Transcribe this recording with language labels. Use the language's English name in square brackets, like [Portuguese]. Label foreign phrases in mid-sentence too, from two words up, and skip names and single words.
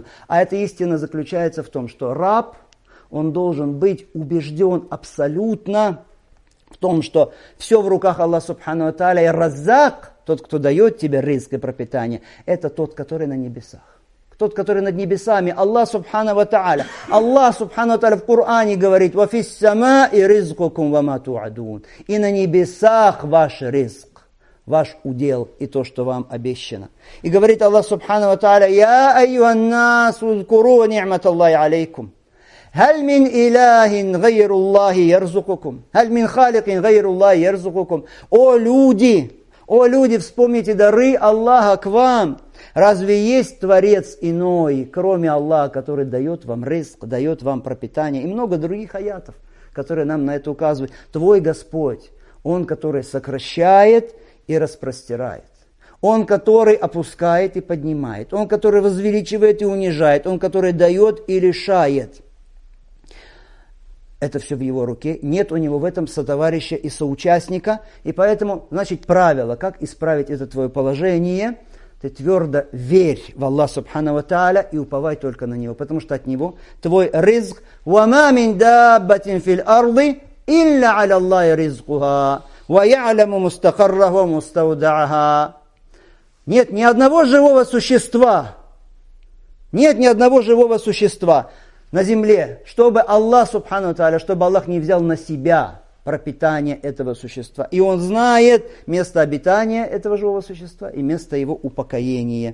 [Russian] А эта истина заключается в том, что раб, он должен быть убежден абсолютно в том, что все в руках Аллаха [Arabic] سبحانه وتعالى, [Russian] и Раззак, тот, кто дает тебе ризк и пропитание, это тот, который на небесах. Тот, который над небесами, [Arabic] الله سبحانه وتعالى. [Russian] Аллах [Arabic] سبحانه وتعالى [Russian] в Коране говорит: [Arabic] «وفي السماء رزقكم وما توعدون». [Russian] И на небесах ваш ризк, ваш удел и то, что вам обещано. И говорит Аллах [Arabic] سبحانه وتعالى: «يا أيها الناس اذكروا نعمت الله عليكم». هل من إله غير الله يرزقكم هل من خالق غير الله يرزقكم. [Russian] О люди, вспомните дары Аллаха к вам. Разве есть Творец иной, кроме Аллаха, который дает вам ризк, дает вам пропитание? И много других аятов, которые нам на это указывают. Твой Господь, Он, который сокращает и распростирает. Он, который опускает и поднимает. Он, который возвеличивает и унижает. Он, который дает и лишает. Это все в его руке. Нет у него в этом сотоварища и соучастника. И поэтому, значит, правило, как исправить это твое положение. Ты твердо верь в Аллах [Arabic] سبحانه وتعالى [Russian] и уповай только на Него. Потому что от Него твой ризк. [Arabic] وَمَا مِنْ دَابَّةٍ فِي الْأَرْضِ إِلَّا عَلَى اللَّهِ رِزْقُهَا وَيَعْلَمُ مُسْتَقَرَّهَا وَمُسْتَوْدَعَهَا. [Russian] Нет ни одного живого существа. Нет ни одного живого существа на земле, чтобы Аллах [Arabic] سبحانه وتعالى, [Russian] чтобы Аллах не взял на себя пропитание этого существа. И Он знает место обитания этого живого существа и место его упокоения.